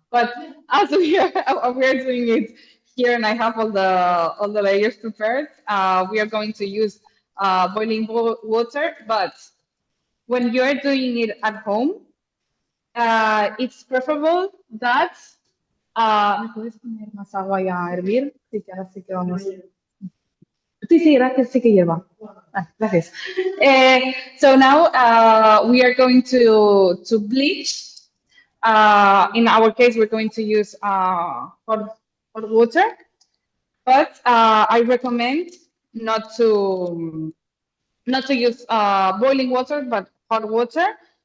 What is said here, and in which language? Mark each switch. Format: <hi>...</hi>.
<en>But as we are doing it here, and I have all the layers prepared, we are going to use boiling water. But when you are doing it at home, it's preferable that.</en> <es>¿Me puedes poner más agua ya a hervir? Sí, que ahora sí que vamos. Sí, gracias, sí que lleva. Gracias.</es> <en>So now we are going to bleach. In our case, we're going to use hot water, but I recommend not to use boiling water, but hot water.</en>